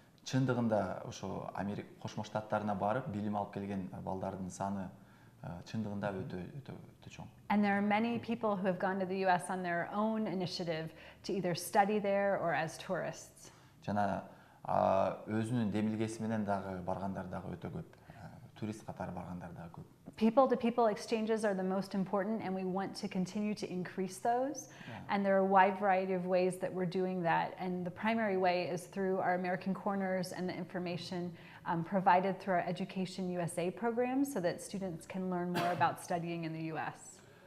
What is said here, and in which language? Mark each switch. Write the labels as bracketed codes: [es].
[ky] Чындыгында ошо Америка Кошмо Штаттарына барып билим алып келген балдардын саны чындыгында өтө чоң. [en] And there are many people who have gone to the US on their own initiative to either study there or as tourists. [ky] Жана өзүнүн демилгеси менен дагы баргандар дагы өтө көп. Турист катары баргандар дагы көп. [en] People-to-people exchanges are the most important, and we want to continue to increase those. And there are a wide variety of ways that we're doing that. And the primary way is through our American Corners and the information provided through our Education USA program so that students can learn more about studying in the US.